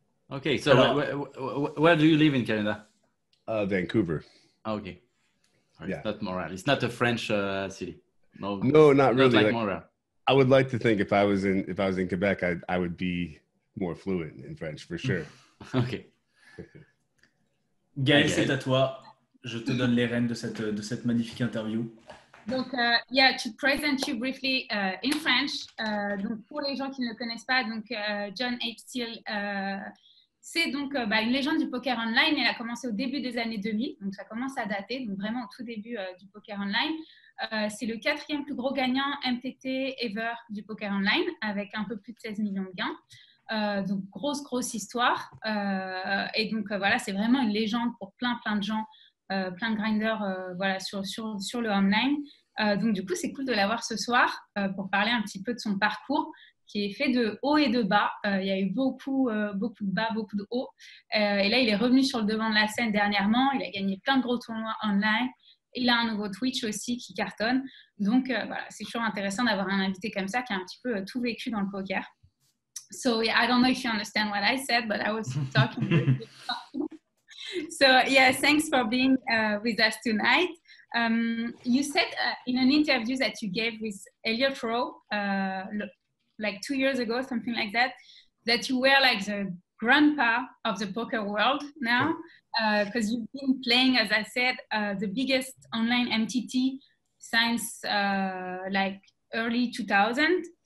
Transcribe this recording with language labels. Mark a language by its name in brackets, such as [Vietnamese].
[English] Okay, so where do you live in Canada? Vancouver. Okay. Yeah. It's not Montreal. It's not a French city. No, not really. Like Montreal. I would like to think if I was in Quebec, I would be more fluent in French for sure. Okay. [French] Gaël, c'est à toi. Je te donne les rênes de cette magnifique interview. [English] Donc, to present you briefly in French. [French] Donc, pour les gens qui ne le connaissent pas, donc John Ape Steel, c'est donc une légende du poker online. Elle a commencé au début des années 2000, donc ça commence à dater, donc vraiment au tout début du poker online. C'est le 4e plus gros gagnant MTT ever du poker online, avec un peu plus de 16 millions de gains. Donc grosse histoire. Et donc voilà, c'est vraiment une légende pour plein de gens, plein de grinders voilà, sur le online. Donc du coup, c'est cool de l'avoir ce soir pour parler un petit peu de son parcours, qui est fait de hauts et de bas. Il y a eu beaucoup de bas, beaucoup de hauts. Et là, il est revenu sur le devant de la scène dernièrement. Il a gagné plein de gros tournois online. Il a un nouveau Twitch aussi qui cartonne. Donc, voilà, c'est toujours intéressant d'avoir un invité comme ça qui a un petit peu tout vécu dans le poker. [English] So, yeah, I don't know if you understand what I said, but I was talking. So, yeah, thanks for being with us tonight. You said in an interview that you gave with Elliot Rowe, like 2 years ago, something like that, that you were like the grandpa of the poker world now, because you've been playing, as I said, the biggest online MTT since like early 2000.